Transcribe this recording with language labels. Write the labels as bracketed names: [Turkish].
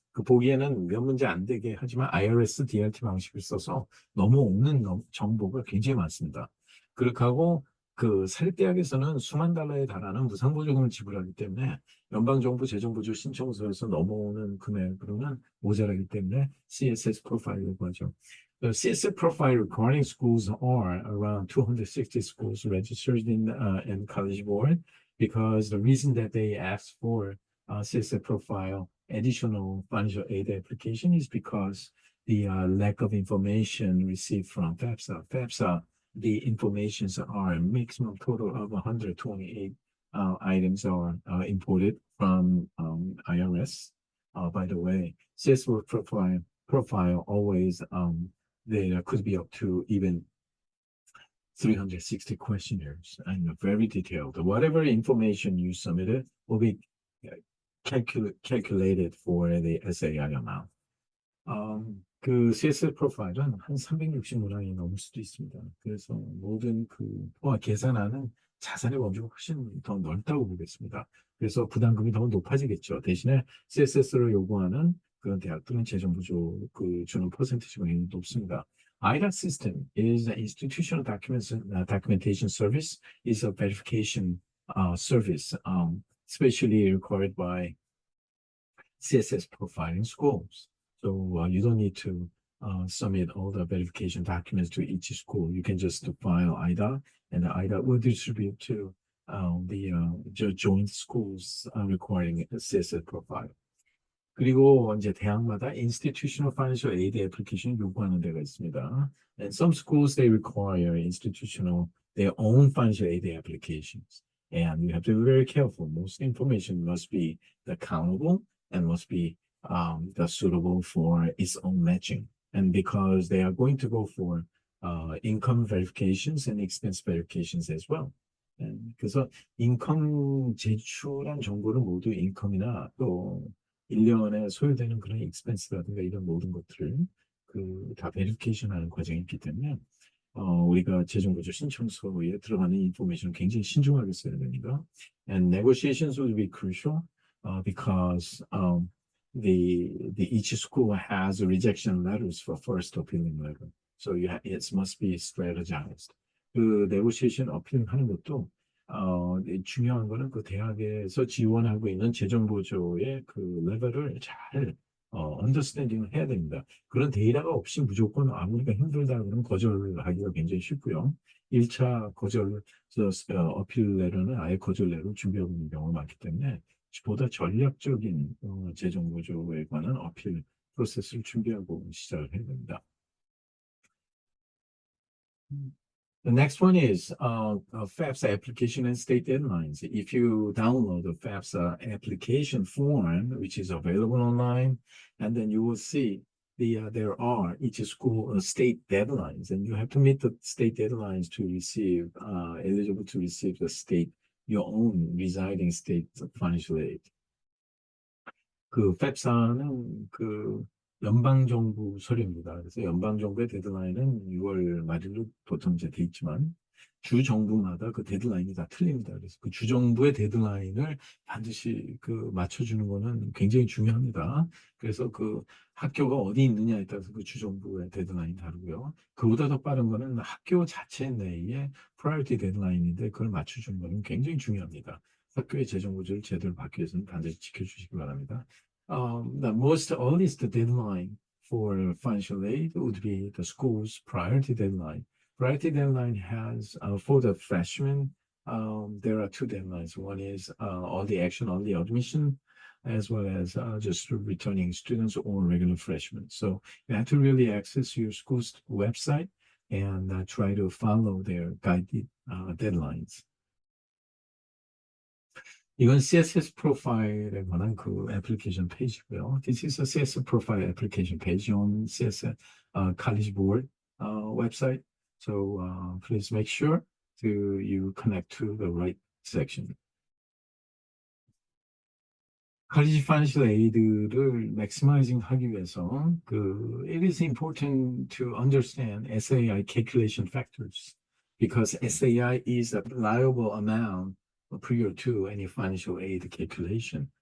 [Korean] 그 보기에는 몇 문제 안 되게 하지만 IRS DLT 방식을 써서 넘어오는 정보가 굉장히 많습니다. 그렇게 하고 그 사립대학에서는 수만 달러에 달하는 무상보조금을 지불하기 때문에 연방정부 재정보조 신청서에서 넘어오는 금액으로는 모자라기 때문에 CSS 프로파일이라고 하죠. [English] The CSS profile requiring schools are around 260 schools registered in College Board because the reason that they asked for CSS profile additional financial aid application is because the lack of information received from FAFSA. FAFSA, the informations are a maximum total of 128 items are imported from IRS. By the way, CSS profile always there could be up to even 360 questionnaires and very detailed. Whatever information you submitted will be calculated for the SAI amount. [Korean] 그 CSS 프로파일은 한 360문항이 넘을 수도 있습니다. 그래서 모든 그 포화 계산하는 자산의 범주가 훨씬 더 넓다고 보겠습니다. 그래서 부담금이 더 높아지겠죠. 대신에 CSS를 요구하는 그런 대학들은 재정부조 그 주는 퍼센티지가 굉장히 높습니다. [English] IDOT system is an institutional documentation service, is a verification service, especially required by CSS profiling schools. So you don't need to submit all the verification documents to each school. You can just file IDA, and the IDA will distribute to the joint schools requiring a CSS profile. [Korean] 그리고 이제 대학마다 [English] institutional financial aid application [Korean] 요구하는 데가 있습니다. [English] And some schools they require institutional their own financial aid applications. And you have to be very careful. Most information must be accountable and must be the suitable for its own matching. And because they are going to go for income verifications and expense verifications as well. [Korean] 그래서 인컴 제출한 정보를 모두 인컴이나 또 1년에 소요되는 그런 익스펜스라든가 이런 모든 것들을 그 다 베리피케이션 하는 과정이 있기 때문에 우리가 재정보조 신청서에 들어가는 인포메이션을 굉장히 신중하게 써야 됩니다. [English] And negotiations will be crucial because each school has rejection letters for first appealing letter. So it must be strategized. [Korean] 그 negotiation 어필하는 것도 중요한 거는 그 대학에서 지원하고 있는 재정보조의 그 레벨을 잘 언더스탠딩을 해야 됩니다. 그런 데이터가 없이 무조건 아무리가 힘들다 그러면 거절하기가 굉장히 쉽고요. 1차 거절 어필 레터는 아예 거절 레터를 준비하고 있는 경우가 많기 때문에 보다 전략적인 재정보조에 관한 어필 프로세스를 준비하고 시작을 해야 됩니다. [English] The next one is FAFSA application and state deadlines. If you download the FAFSA application form, which is available online, and then you will see there are each school state deadlines, and you have to meet the state deadlines to receive eligible to receive the state your own residing state financial aid. [Korean] 그 FAFSA는 그 연방정부 서류입니다. 그래서 연방정부의 데드라인은 6월 말일로 보통 이제 돼 있지만 주 정부마다 그 데드라인이 다 틀립니다. 그래서 그 주 정부의 데드라인을 반드시 그 맞춰주는 거는 굉장히 중요합니다. 그래서 그 학교가 어디 있느냐에 따라서 그 주 정부의 데드라인이 다르고요. 그보다 더 빠른 거는 학교 자체 내에 프라이어티 데드라인인데 그걸 맞춰주는 거는 굉장히 중요합니다. 학교의 재정 구조를 제대로 받기 위해서는 반드시 지켜주시기 바랍니다. [English] The most earliest deadline for financial aid would be the school's priority deadline. Priority deadline has for the freshmen, there are two deadlines. One is early action, early admission, as well as just returning students or regular freshmen. So you have to really access your school's website and try to follow their guided deadlines. [Korean] 이건 CSS 프로파일에 관한 그 애플리케이션 페이지고요. [English] This is a CSS profile application page on CSS College Board website. So please make sure you connect to the right section. [Korean] college financial aid를 maximizing 하기 위해서 [English] it is important to understand SAI calculation factors because SAI is a reliable amount prior to any financial aid calculation.